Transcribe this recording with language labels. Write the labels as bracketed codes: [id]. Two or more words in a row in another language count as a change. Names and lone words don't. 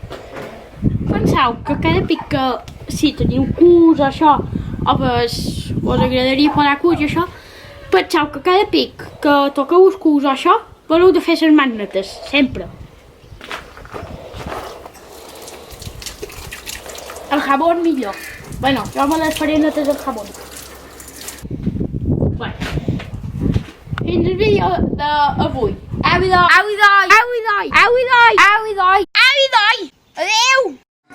[ca] Penseu que cada pic que si teniu cus o això, o vos agradaria posar cus i això, penseu que cada pic que toqueu els cus o això, voleu de fer les mans netes, sempre. El jabón millor. Bueno, jo me les faré netes del jabón. Bueno. Fins el vídeo d'avui. Au i doi! Au i doi! Au i doi! Au i doi! Au i doi! Adeu!